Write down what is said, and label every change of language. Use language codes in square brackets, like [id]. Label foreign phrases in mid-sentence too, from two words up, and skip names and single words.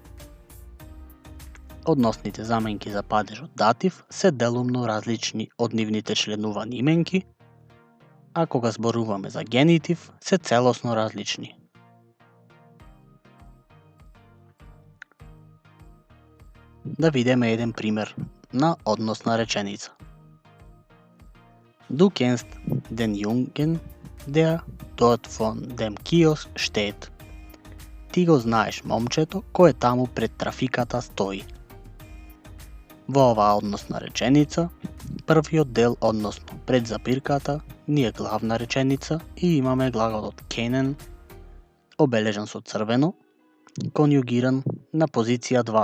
[mk] Односните заменки за падежот датив се делумно различни од нивните членувани именки, а кога зборуваме за генитив се целосно различни. Да видиме еден пример на односна реченица. [de] Du kennst den Jungen, der dort von dem Kiosk steht. [mk] Ти го знаеш момчето кое таму пред трафиката стои. Во оваа односна реченица, првиот дел, односно пред запирката, ни е главна реченица и имаме глаголот kennen, обележан со црвено, конјугиран на позиција 2.